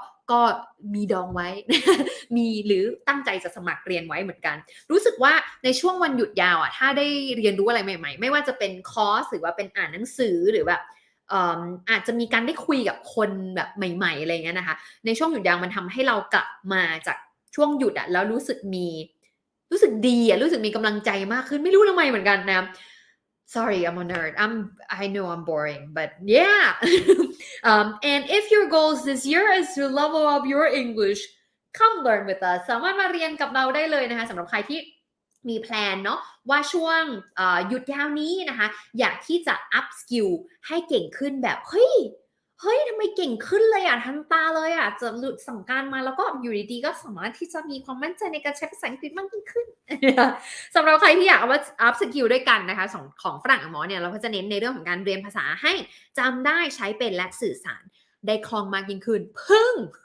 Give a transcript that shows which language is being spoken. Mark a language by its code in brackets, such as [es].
[th] ก็มีดองไว้ มีหรือตั้งใจจะสมัครเรียนไว้เหมือนกันรู้สึกว่าในช่วงวันหยุดยาวถ้าได้เรียนรู้อะไรใหม่ๆไม่ว่าจะเป็นคอร์สหรือว่าเป็นอ่านหนังสือหรือแบบอาจจะมีการได้คุยกับคนแบบใหม่ๆอะไรเงี้ยนะคะในช่วงหยุดยาวมันทำให้เรากลับมาจากช่วงหยุดแล้วรู้สึกดีรู้สึกมีกำลังใจมากขึ้นไม่รู้ทำไมเหมือนกันนะ [en] Sorry, I'm a nerd. I know I'm boring, but yeah. And if your goals this year is to level up your English, come learn with us. [th] สามารถมาเรียนกับเราได้เลยนะคะสำหรับใครที่มีแพลนเนาะว่าช่วงหยุดยาวนี้นะคะอยากที่จะ up skill ให้เก่งขึ้นแบบเฮ้ย เฮ้ยทำไมเก่งขึ้นเลยอ่ะทันตาเลยอ่ะจะหลุดสั่งการมาแล้วก็อยู่ดีๆก็สามารถที่จะมีความมั่นใจในการใช้ภาษาอังกฤษมากยิ่งขึ้น สำหรับใครที่อยากเอาว่าอัพสกิลด้วยกันนะคะของฝรั่งอังมอเนี่ยเราก็จะเน้นในเรื่องของการเรียนภาษาให้จำได้ใช้เป็นและสื่อสารได้คล่องมากยิ่งขึ้นพึ่ง